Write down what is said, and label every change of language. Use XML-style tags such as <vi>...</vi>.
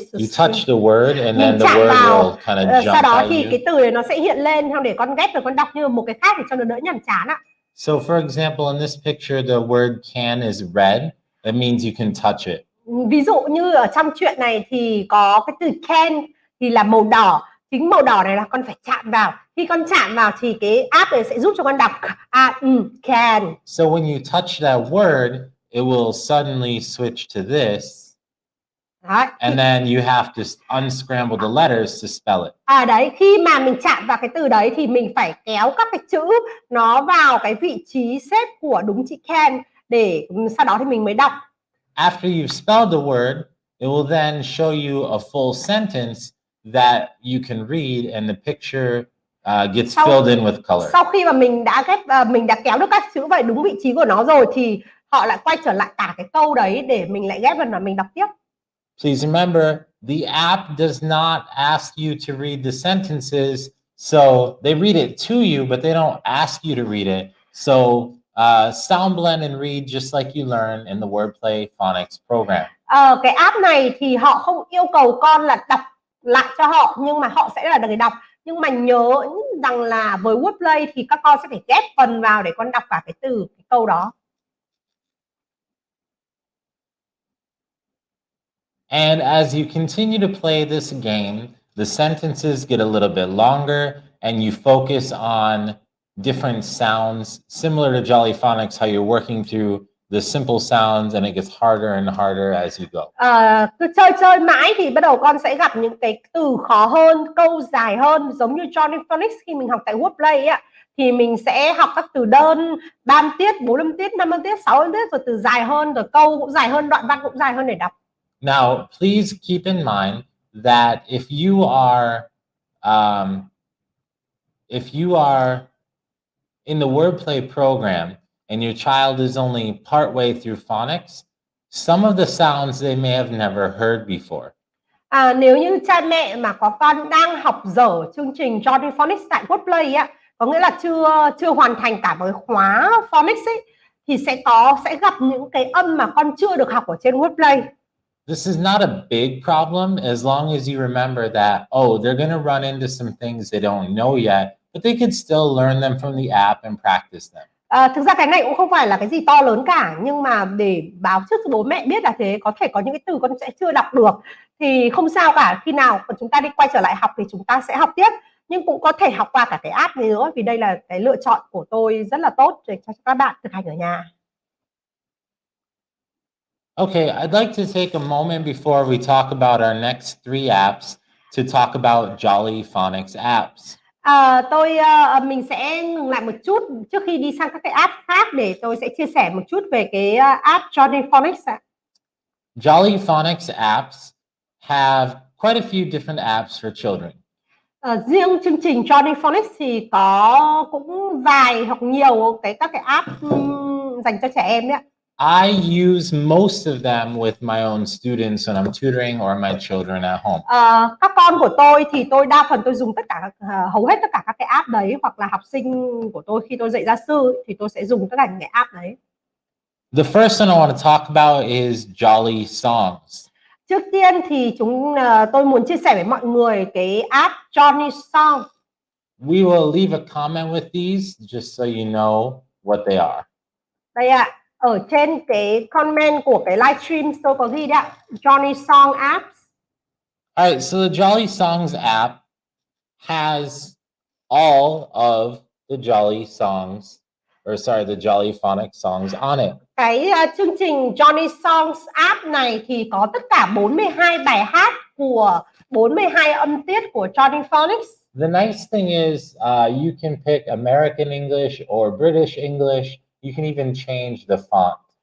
<en>you touch the word and then the word will kind of jump</en> <vi>sau đó</vi> <en>at</en> <vi>thì</vi> <en>you.</en> <vi>cái từ này nó sẽ hiện lên không để con ghép rồi con đọc như một cái khác để cho nó đỡ nhàm chán ạ.</vi> <en>So for example, in this picture, the word can is red. That means you can touch it.</en> <vi>Ví dụ như ở trong chuyện này thì có cái từ can thì là màu đỏ. Chính màu đỏ này là con phải chạm vào. Khi con chạm vào thì cái app này sẽ giúp cho con đọc can.</vi> <en>So when you touch that word, it will suddenly switch to this.</en> <vi>Đấy.</vi> <en>And then you have to unscramble the letters to spell it.</en> <vi>Đấy, khi mà mình chạm vào cái từ đấy thì mình phải kéo các cái chữ nó vào cái vị trí xếp của đúng chữ can để sau đó thì mình mới đọc.</vi> <en>After you've spelled the word, it will then show you a full sentence that you can read, and the picture gets filled in with color.</en> <vi>Sau khi mà mình đã kéo được các chữ vào đúng vị trí của nó rồi thì họ lại quay trở lại cả cái câu đấy để mình lại ghép vào và mình đọc tiếp.</vi> <en>Please remember, the app does not ask you to read the sentences, so they read it to you, but they don't ask you to read it. So sound blend and read just like you learn in the Wordplay Phonics program.</en> <vi>Cái app này thì họ không yêu cầu con là đọc lại cho họ, nhưng mà họ sẽ là người đọc. Nhưng mà nhớ rằng là với Wordplay thì các con sẽ phải ghép phần vào để con đọc cả cái từ, cái câu đó.</vi> <en>And as you continue to play this game, the sentences get a little bit longer and you focus on different sounds, similar to Jolly Phonics, how you're working through the simple sounds and it gets harder and harder as you go.</en> <vi>Cứ chơi mãi thì bắt đầu con sẽ gặp những cái từ khó hơn, câu dài hơn, giống như Johnny Phonics khi mình học tại Wordplay ấy, thì mình sẽ học các từ đơn 3 âm tiết, 4 âm tiết, 5 âm tiết, 6 âm tiết, rồi từ dài hơn, rồi câu cũng dài hơn, đoạn văn cũng dài hơn để đọc.</vi> <en>Now, please keep in mind that if you are in the Wordplay program and your child is only partway through phonics, some of the sounds they may have never heard before.</en> <vi>Nếu như cha mẹ mà có con đang học dở chương trình Johnny Phonics tại Wordplay á, có nghĩa là chưa hoàn thành cả một khóa Phonics ấy, thì sẽ gặp những cái âm mà con chưa được học ở trên Wordplay.</vi> <en>This is not a big problem as long as you remember that, they're going to run into some things they don't know yet, but they could still learn them from the app and practice them.</en> <vi>Thực ra cái này cũng không phải là cái gì to lớn cả, nhưng mà để báo trước cho bố mẹ biết là thế, có thể có những cái từ con sẽ chưa đọc được thì không sao cả, khi nào chúng ta đi quay trở lại học thì chúng ta sẽ học tiếp, nhưng cũng có thể học qua cả cái app này nữa, vì đây là cái lựa chọn của tôi rất là tốt để cho các bạn thực hành ở nhà.</vi> <en>Okay, I'd like to take a moment before we talk about our next 3 apps to talk about Jolly Phonics apps.</en> <vi>Mình sẽ ngừng lại một chút trước khi đi sang các cái app khác để tôi sẽ chia sẻ một chút về cái app Johnny Phonics ạ.</vi> <en>Jolly Phonics apps have quite a few different apps for children.</en> <vi>Riêng chương trình Johnny Phonics thì có cũng vài hoặc nhiều các cái app dành cho trẻ em đấy ạ.</vi> <en>I use most of them with my own students when I'm tutoring or my children at home.</en> <vi>Các con của tôi thì tôi đa phần tôi dùng hầu hết tất cả các cái app đấy, hoặc là học sinh của tôi khi tôi dạy gia sư thì tôi sẽ dùng tất cả những cái app đấy.</vi> <en>The first one I want to talk about is Jolly Songs.</en> <vi>Trước tiên thì tôi muốn chia sẻ với mọi người cái app Johnny Song.</vi> <en>We will leave a comment with these just so you know what they are.</en> <vi>Đây ạ. Ở trên cái comment của cái livestream tôi có ghi đấy ạ, Johnny Song apps.</vi> <en>Alright, so the Jolly Songs app has all of the Jolly Songs, the Jolly Phonics songs on it.</en> <vi>Cái chương trình Johnny Songs app này thì có tất cả 42 bài hát của 42 âm tiết của Johnny Phonics.</vi> <en>The nice thing is you can pick American English or British English. You can even change the font.</en>